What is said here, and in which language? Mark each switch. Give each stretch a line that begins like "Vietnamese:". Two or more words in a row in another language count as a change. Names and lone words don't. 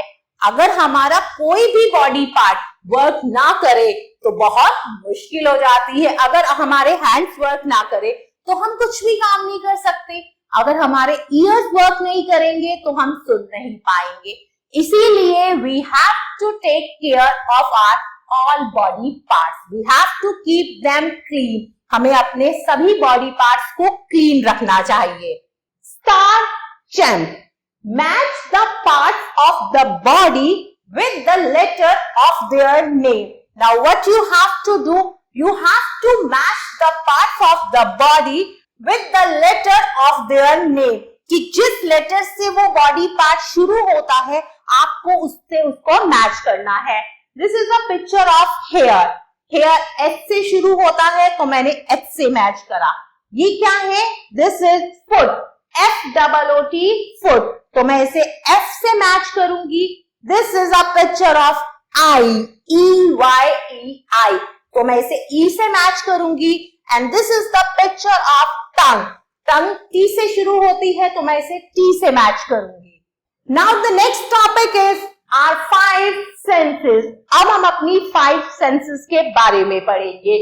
Hindi: अगर हमारा कोई भी
English: body part work
Hindi: ना करे तो बहुत मुश्किल हो जाती है. अगर हमारे
English: hands work
Hindi: ना करे तो हम कुछ भी काम नहीं कर सकते. अगर हमारे
English: ears work
Hindi: नहीं करेंगे तो हम सुन नहीं पाएंगे.
English: इसीलिए we have to take care of our all body parts. we have to keep them clean.
Hindi: हमें अपने सभी
English: body parts
Hindi: को क्लीन रखना चाहिए.
English: Star Champ. match the parts of the body with the letter of their name. now what you have to do? You have to match the parts of the body with the letter of their name.
Hindi: कि जिस लेटर से वो
English: body part
Hindi: शुरू होता है आपको उससे उसको मैच करना है.
English: This is a picture of hair.
Hindi: Hair H से शुरू होता है तो मैंने H से मैच करा. ये क्या है?
English: This is foot. F-O-O-T foot.
Hindi: तो मैं इसे F से मैच करूंगी.
English: This is a picture of eye. E-Y-E-I.
Hindi: तो मैं इसे E से मैच करूंगी.
English: and this is the picture of tongue.
Hindi: टंग T से शुरू होती है तो मैं इसे T से मैच करूंगी.
English: now the next topic is our 5 senses.
Hindi: अब हम अपनी 5 सेंसेस के बारे में पढ़ेंगे.